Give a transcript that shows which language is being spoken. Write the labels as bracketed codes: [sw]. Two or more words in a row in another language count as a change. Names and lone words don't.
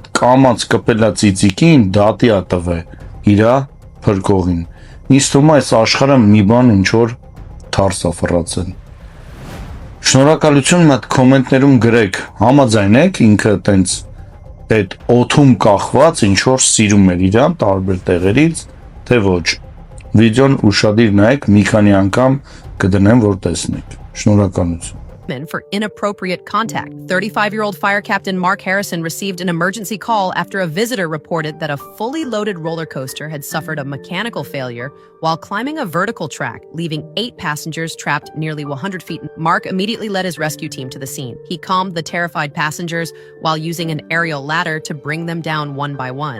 [hy] կամած կպելա ծիծիկին դատի է տվել իրա փրկողին, ինձ թվում է այս աշխարհը մի բան ինչ որ թարս է ֆռացել, շնորհակալություն մի հատ կոմենտներում գրեք, համաձայն եք ինքը տենց այդ օդում կախված ինչ որ սիրում էր իրան տարբեր տեղերից, թե ոչ, վիդեոն ուշադիր նայեք, մի քանի անգամ կդնեմ, որ տեսնեք, շնորհակալություն. [en] For inappropriate contact. 35-year-old fire captain Mark Harrison received an emergency call after a visitor reported that a fully loaded roller coaster had suffered a mechanical failure while climbing a vertical track, leaving 8 passengers trapped nearly 100 feet. Mark immediately led his rescue team to the scene. He calmed the terrified passengers while using an aerial ladder to bring them down one by one.